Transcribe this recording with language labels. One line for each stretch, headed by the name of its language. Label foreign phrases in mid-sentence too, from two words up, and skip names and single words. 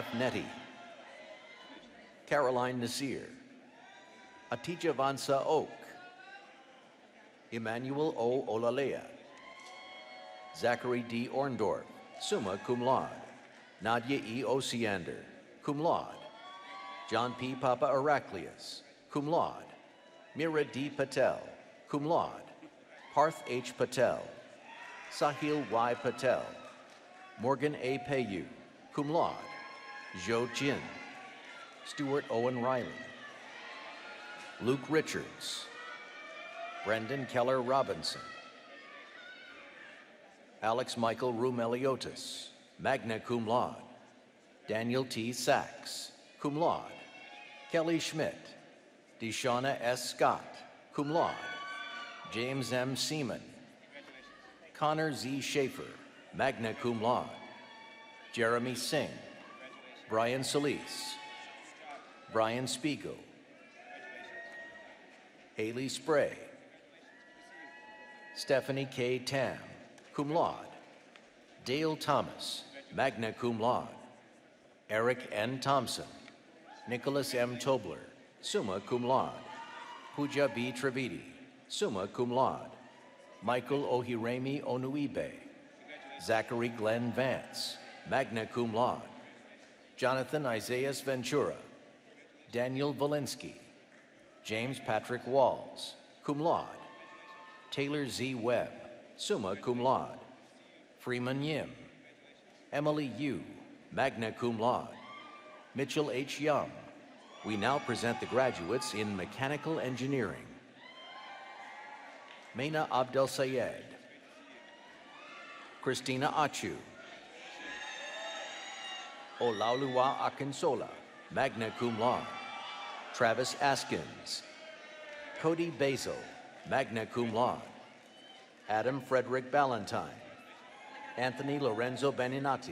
English: Nettie, Caroline Nasir, Atija Vansa Oak, Emmanuel O. Olalea, Zachary D. Orndorff,
Latin: summa cum laude.
English: Nadia E. Osiander,
Latin: cum laude.
English: John P. Papa Heraclius,
Latin: cum laude.
English: Mira D. Patel,
Latin: cum laude.
English: Parth H. Patel. Sahil Y. Patel. Morgan A. Payu,
Latin: cum laude.
English: Zhou Jin. Stuart Owen Riley. Luke Richards. Brendan Keller Robinson. Alex Michael Rumeliotis,
Latin: magna cum laude.
English: Daniel T. Sachs,
Latin: cum laude.
English: Kelly Schmidt. Deshauna S. Scott,
Latin: cum laude.
English: James M. Seaman. Connor Z. Schaefer,
Latin: magna cum laude.
English: Jeremy Singh. Brian Solis. Brian Spiegel. Haley Spray. Stephanie K. Tam,
Latin: cum laude.
English: Dale Thomas,
Latin: magna cum laude.
English: Eric N. Thompson. Nicholas M. Tobler,
Latin: summa cum laude.
English: Pooja B. Trivedi,
Latin: summa cum laude.
English: Michael Ohiremi Onuibe. Zachary Glenn Vance,
Latin: magna cum laude.
English: Jonathan Isaias Ventura. Daniel Valinsky. James Patrick Walls,
Latin: cum laude.
English: Taylor Z. Webb,
Latin: summa cum laude.
English: Freeman Yim. Emily Yu,
Latin: magna cum laude.
English: Mitchell H. Young. We now present the graduates in mechanical engineering. Meina Abdel Sayed. Christina Achu. Olaoluwa Akinsola,
Latin: magna cum laude.
English: Travis Askins. Cody Basil,
Latin: magna cum laude.
English: Adam Frederick Ballantyne. Anthony Lorenzo Beninati.